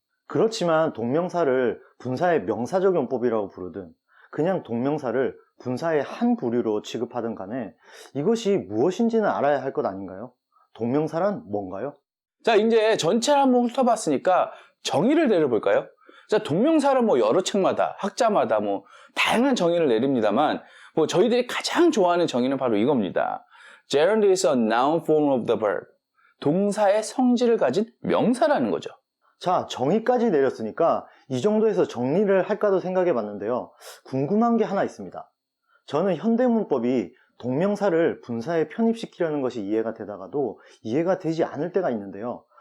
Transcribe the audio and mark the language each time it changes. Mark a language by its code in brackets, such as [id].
[ko] 그렇지만 동명사를 분사의 명사적 용법이라고 부르든 그냥 동명사를 분사의 한 부류로 취급하든 간에 이것이 무엇인지는 알아야 할 것 아닌가요? 동명사란 뭔가요? 자, 이제 전체를 한번 훑어봤으니까 정의를 내려볼까요? 자, 동명사는 뭐 여러 책마다, 학자마다 뭐 다양한 정의를 내립니다만 뭐 저희들이 가장 좋아하는 정의는 바로 이겁니다. [en] Gerund is a noun form of the verb. [ko] 동사의 성질을 가진 명사라는 거죠. 자, 정의까지 내렸으니까 이 정도에서 정리를 할까도 생각해 봤는데요. 궁금한 게 하나 있습니다. 저는 현대문법이 동명사를 분사에 편입시키려는 것이 이해가 되다가도 이해가 되지 않을 때가 있는데요.